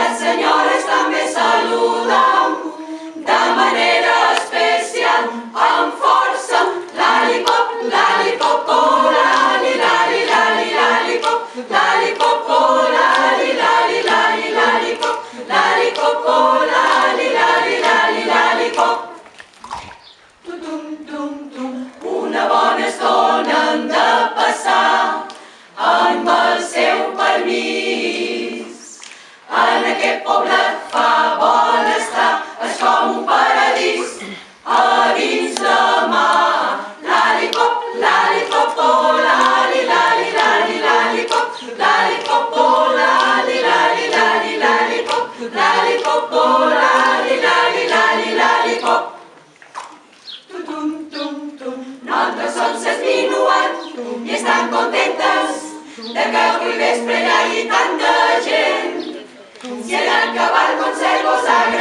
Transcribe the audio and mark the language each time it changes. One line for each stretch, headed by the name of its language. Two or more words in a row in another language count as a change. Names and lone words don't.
Catalan: senyores també saludam de manera especial, amb força. Lalipop, lalipop, oh, lali, lali, lali, lalipop, lalipop, oh, lali, lali, lali, lalipop, lalipop, oh, lali, lali, lali, lalipop. Una bona estona hem de passar amb el seu permís. En aquest poblet fa bon estar, és com un paradís a dins de mar. Lalipop, lalipop, oh, lali, lali, lali, lalipop, lalipop, oh, lali, lali, lali, lalipop, lalipop, oh, lali, lali, lali, lalipop. Nosaltres som ses minuats i estan contentes de que avui vespre hi hagi tanta gent. Si el cavall conserva